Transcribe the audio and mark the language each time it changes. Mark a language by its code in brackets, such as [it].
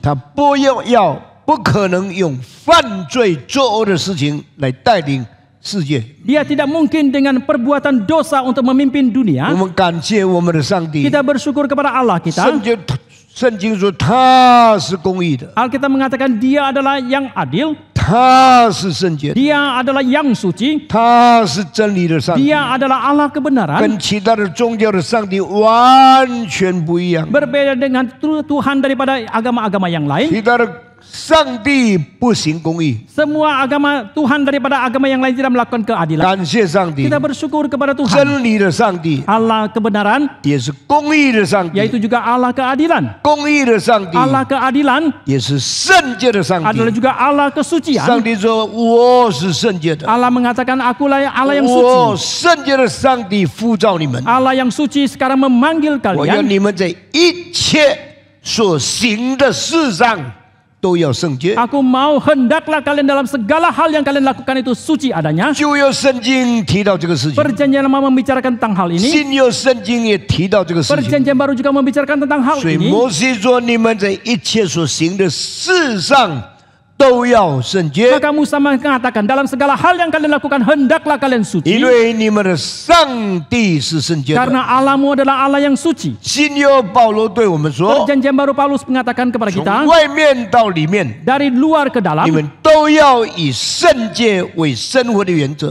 [zh] 他不可能用犯罪作恶的事情来带领世界。 [id] Dia tidak mungkin dengan perbuatan dosa untuk memimpin [zh] 我 [id] dunia. [zh] 们感谢我们的上帝。 [id] Kita bersyukur kepada Allah kita. [zh] 圣经说他是公义的， [id] Alkitab mengatakan dia adalah yang adil, [zh] 他是圣洁的， [id] dia adalah yang suci, [zh] 他是真理的上帝， [id] dia adalah Allah kebenaran. [zh] 跟其他的宗教的上帝完全不一样。 [id] Berbeda dengan Tuhan daripada agama-agama yang lain. [zh] 其他的上帝不行公义， [id] Semua agama Tuhan daripada agama yang lain tidak melakukan keadilan. [zh] 感谢上帝， [id] Kita bersyukur kepada Tuhan. [zh] 真理的上帝 [id] Allah kebenaran, [zh] 也是公义的上帝， [id] yaitu juga Allah keadilan. [zh] 公义的上帝 [id] Allah keadilan [zh] 也是圣洁的上 [id] adalah [zh] 帝。 [id] juga Allah [zh] 上 [id] kesucian. [zh] 帝说我是圣洁的， [id] Allah mengatakan akulah Allah yang [zh] 我 [id] suci. [zh] 圣洁的上帝呼召你们， [id] Allah yang suci sekarang memanggil [zh] 我要你们在一切所行的事上都要圣洁。 [id] Aku mau hendaklah kalian dalam segala hal yang kalian lakukan itu suci adanya. [zh] 旧约圣经提到这个事情， [id] Perjanjian lama membicarakan tentang hal ini. [zh] 新约圣经也提到这个事情。 [id] Perjanjian baru juga membicarakan tentang hal [zh] 所以 [id] ini. [zh] 摩西说：“你们在一切所行的事上都要圣洁， [id] Maka Musa mengatakan dalam segala hal yang kalian lakukan hendaklah kalian [zh] 因 [id] suci. [zh] 为你们的上帝是圣洁的。” [id] Karena Allahmu adalah Allah yang suci. [zh] 新约保罗对我们说 [id] Perjanjian baru Paulus mengatakan：“ kepada [zh] 从 [id] kita [zh] 外面到里面， [id] dari luar ke [zh] 你 [id] dalam [zh] 们都要以圣洁为生活的原则。